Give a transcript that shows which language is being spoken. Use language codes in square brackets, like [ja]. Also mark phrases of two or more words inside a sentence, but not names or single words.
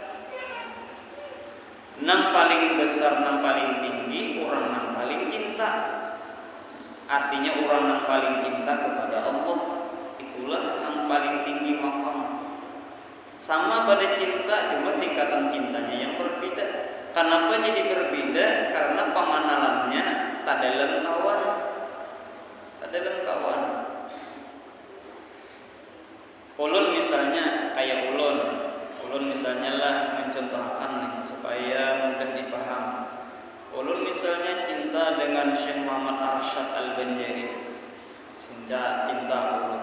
[id] Nang paling besar, nang paling tinggi, orang nang paling cinta. Artinya orang yang paling cinta kepada Allah, itulah yang paling tinggi makam. Sama pada cinta, cuma tingkatan cintanya yang berbeda. Kenapa jadi berbeda? Karena pengenalannya tak dalam kawan. Tak dalam kawan. Ulun misalnya, kayak ulun misalnya lah mencontohkan nih supaya mudah dipaham. Ulun misalnya cinta dengan Syekh Muhammad Arsyad Al-Banjari, cinta ulun.